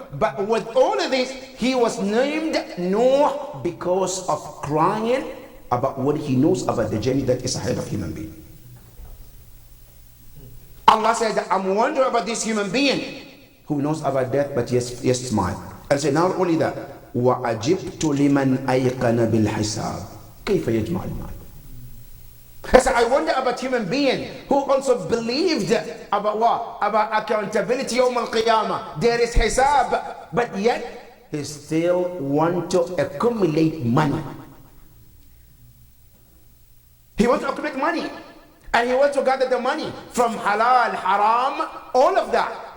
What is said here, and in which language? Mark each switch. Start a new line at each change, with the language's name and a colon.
English: But with all of this, he was named Nuh because of crying about what he knows about the journey that is ahead of human being. Allah said, I'm wondering about this human being who knows about death, but yes, smile. And say, not only that,
Arabic: وَأَجِبْتُ لِمَنْ أَيْقَنَ بِالْحِسَابِ كَيْفَ يَجْمَعُ الْمَالِ.
English: I said, I wonder about human being who also believed about what? About accountability yawm al-qiyamah. There is hisab, but yet he still want to accumulate money. He wants to accumulate money. And he wants to gather the money from halal, haram, all of that.